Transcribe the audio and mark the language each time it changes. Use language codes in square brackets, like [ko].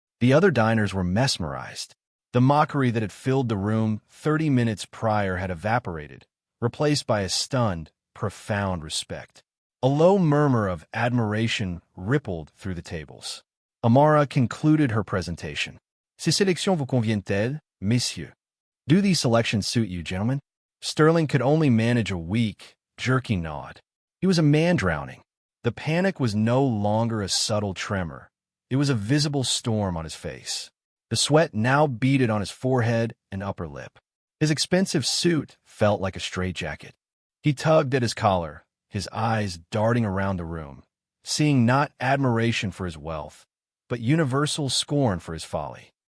[en] The other diners were mesmerized. The mockery that had filled the room 30 minutes prior had evaporated, replaced by a stunned, profound respect. A low murmur of admiration rippled through the tables. Amara concluded her presentation. [fr] Ces sélections vous conviennent-elles, messieurs? [en] Do these selections suit you, gentlemen? Sterling could only manage a weak, jerky nod. He was a man drowning. The panic was no longer a subtle tremor. It was a visible storm on his face. The sweat now beaded on his forehead and upper lip. His expensive suit felt like a straitjacket. He tugged at his collar, his eyes darting around the room, seeing not admiration for his wealth, but universal scorn for his folly.